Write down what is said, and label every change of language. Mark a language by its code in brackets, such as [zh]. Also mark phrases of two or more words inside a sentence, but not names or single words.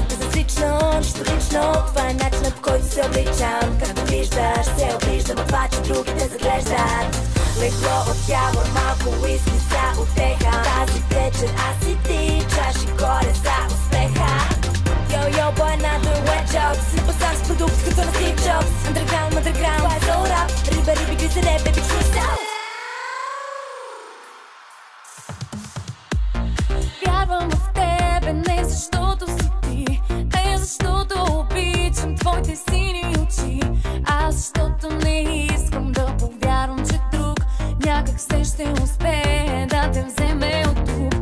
[bg] Безразлично, нищо лично, това е начинът, по който се обличам. Както виждаш, се оближдам от това, че другите заглеждат. Легло от явор, малко уиски за утеха. Тази вечер аз и ти, чаши горе за успеха. Йо, [en] boy, another wet job. [bg] Сипа сам с продукт, като на Steve Jobs. Underground, това е [en] soul rap. [bg] Риби, гризене, [en] baby, true self. [bg] Вярвам в тебе, не защото си ти, не защото обичам твоите сини очи, а защото не искам да повярвам, че друг някак се ще успее да те вземе от тук.